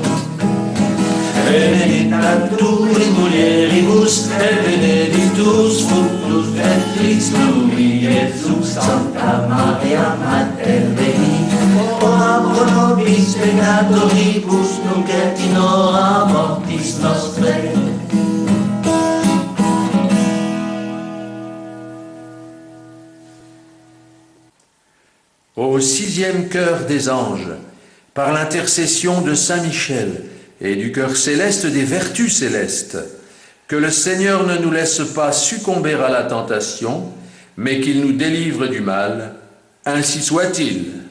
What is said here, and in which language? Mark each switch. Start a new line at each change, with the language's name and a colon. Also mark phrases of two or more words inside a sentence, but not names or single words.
Latin: Benedicta tu in mulieribus, et benedictus fructus ventris tui, Iesus. Sancta Maria, Mater Dei, ora pro nobis peccatoribus, nunc et in hora mortis nostrae.
French: Au sixième chœur des anges, par l'intercession de Saint Michel et du cœur céleste des vertus célestes, que le Seigneur ne nous laisse pas succomber à la tentation, mais qu'il nous délivre du mal, ainsi soit-il.